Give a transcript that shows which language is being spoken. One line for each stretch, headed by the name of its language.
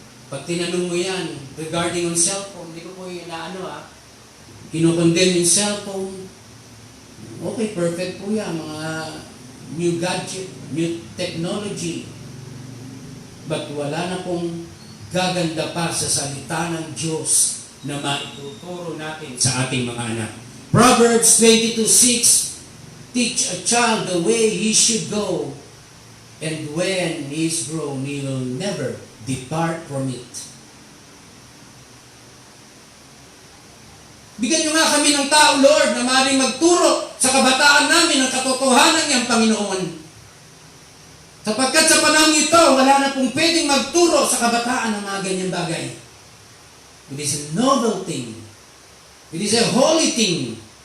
Filipino: Pag tinanong mo yan,
English: regarding on cellphone,
Filipino: hindi ko po yung kinokondemn yung cellphone.
English: Okay, perfect
Filipino: po yan. Mga
English: new gadget, new technology.
Filipino: But wala na pong gaganda pa sa salita ng Diyos na maituturo natin sa ating mga anak.
English: Proverbs 22:6, teach a child the way he should go, and when he is grown, he will never depart from it.
Filipino: Bigyan niyo nga kami ng tao, Lord, na maaaring magturo sa kabataan namin ang katotohanan niyang Panginoon. Sapagkat sa panahon ito, wala na pong pwedeng magturo sa kabataan ng mga ganyang bagay.
English: It is a noble thing. It is a holy thing.